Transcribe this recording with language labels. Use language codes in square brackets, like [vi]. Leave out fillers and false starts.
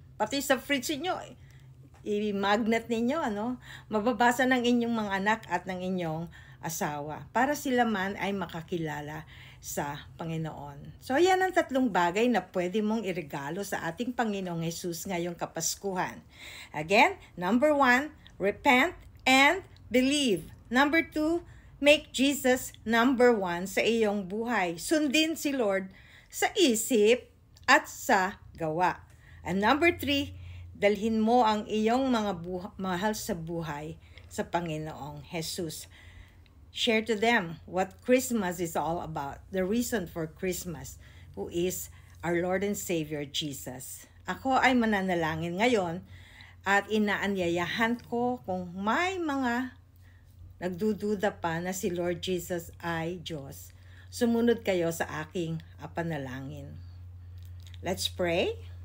[tl] Pati sa fridge niyo, i-magnet ninyo, mababasa ng inyong mga anak at ng inyong asawa para sila man ay makakilala sa Panginoon. So yan ang tatlong bagay na pwede mong iregalo sa ating Panginoong Jesus ngayong Kapaskuhan. [en] Again, number 1, repent and believe. Number 2, make Jesus number 1 [tl] sa iyong buhay. Sundin si Lord sa isip at sa gawa. And number 3, dalhin mo ang iyong mga mahal sa buhay sa Panginoong Jesus. [en] Share to them what Christmas is all about, the reason for Christmas, who is our Lord and Savior Jesus. [tl] Ako ay mananalangin ngayon at inaanyayahan ko kung may mga nagdududa pa na si Lord Jesus ay Diyos. Sumunod kayo sa aking panalangin. [en] Let's pray.